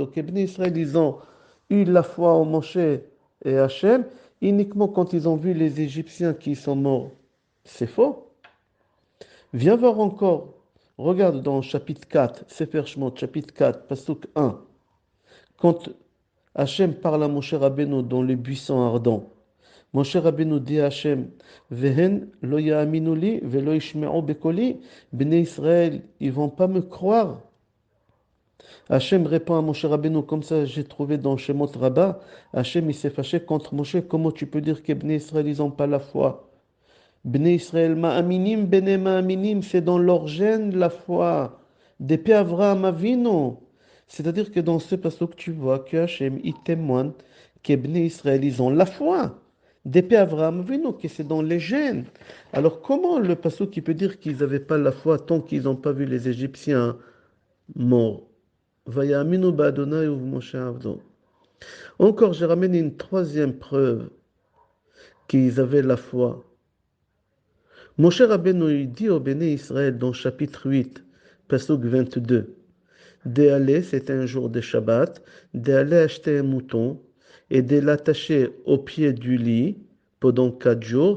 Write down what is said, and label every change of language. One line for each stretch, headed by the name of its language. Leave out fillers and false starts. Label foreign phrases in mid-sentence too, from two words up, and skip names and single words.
French: Que Bnei Israël, ils ont eu la foi en Moshe et Hachem, uniquement quand ils ont vu les Égyptiens qui sont morts. C'est faux. Viens voir encore. Regarde dans chapitre 4, Sefer Shemot, chapitre 4, Pasuk 1. Quand Hachem parle à Moshe Rabbeinu dans les buissons ardents. Moshe Rabbeinu dit à Hachem,
Hebrew: והן לא יאמינו לי ולא ישמעו בקולי.
French: Bnei Israël, ils vont pas me croire. Hachem répond à Moshe Rabbeinu, comme ça j'ai trouvé dans Shemot Rabbah. Hachem il s'est fâché contre Moshe. Comment tu peux dire que Bnei Israël, ils n'ont pas la foi?
Hebrew: בני ישראל מאמינים בני מאמינים,
French: c'est dans leur gène la foi. Depuis Avraham Avinu. C'est-à-dire que dans ce passage, tu vois que Hachem, il témoigne que Bnei Israël, ils ont la foi. Depuis Avraham Avinu, que c'est dans les gènes. Alors comment le passage qui peut dire qu'ils n'avaient pas la foi tant qu'ils n'ont pas vu les Égyptiens morts?
Hebrew: ויאמינו בה' ובמשה עבדו.
French: Encore, j'ai ramené une troisième preuve qu'ils avaient la foi. Moshe Rabbeinu il dit au Béné Israël dans chapitre 8, Pasuk 22, d'aller, c'était un jour de Shabbat, d'aller acheter un mouton et de l'attacher au pied du lit pendant 4 jours.